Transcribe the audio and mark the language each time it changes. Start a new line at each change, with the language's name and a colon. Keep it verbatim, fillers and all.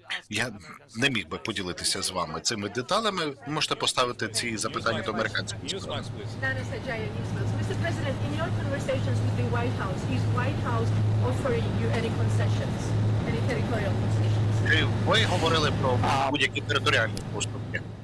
Ukrainian: Я не міг би поділитися з вами цими деталями. Можете поставити ці запитання до американської сторони.
English: Newsmax, please. Nana Sajaya, Newsmax. Mister President, in your conversations with the White House, is White House offering you any concessions, any territorial concessions?
Ukrainian: Чи ви говорили про будь-які територіальні поступки?